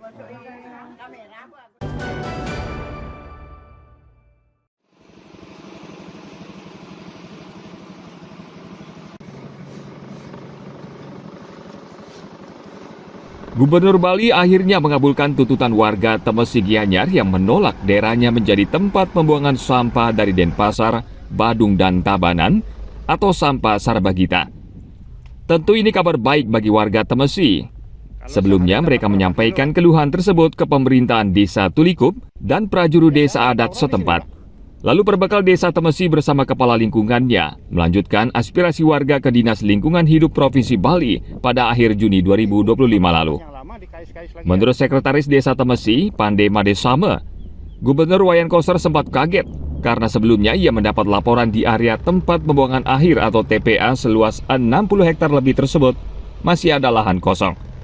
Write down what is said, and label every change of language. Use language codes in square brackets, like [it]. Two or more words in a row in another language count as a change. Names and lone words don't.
[id] Gubernur Bali akhirnya mengabulkan tuntutan warga Temesi Gianyar yang menolak daerahnya menjadi tempat pembuangan sampah dari Denpasar, Badung, dan Tabanan atau sampah Sarbagita. Tentu ini kabar baik bagi warga Temesi. Sebelumnya mereka menyampaikan keluhan tersebut ke pemerintahan Desa Tulikup dan prajuru desa adat setempat. Lalu perbekal Desa Temesi bersama kepala lingkungannya melanjutkan aspirasi warga ke Dinas Lingkungan Hidup Provinsi Bali pada akhir Juni 2025 lalu. Menurut Sekretaris Desa Temesi, Pande Madesame, Gubernur Wayan Koster sempat kaget karena sebelumnya ia mendapat laporan di area tempat pembuangan akhir atau TPA seluas 60 hektar lebih tersebut masih ada lahan kosong.